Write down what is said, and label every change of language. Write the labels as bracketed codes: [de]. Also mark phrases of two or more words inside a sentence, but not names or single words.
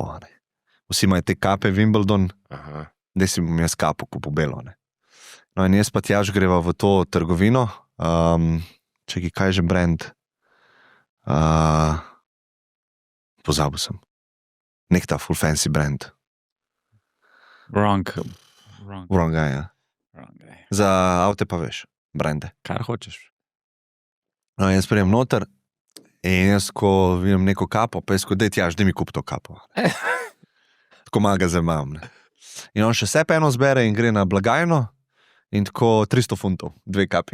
[sl] Vsi imajo te kape Wimbledon, da si bom jaz kapo kupil belo. No in jaz pa tjaž greva v to trgovino, čekaj, kaj je že brand? Pozabil sem. Nek ta [en] full fancy brand. Wrong guy, [sl] ja. Za avte pa veš, brande. Kar hočeš. No, jaz prijem noter in jaz, ko vidim neko kapo, pa jaz, ko dej tjaž, da mi kup to kapo. Tako malo ga zamam. In on še se eno zbere in gre na blagajno in tako 300 funtov, 2 kapi.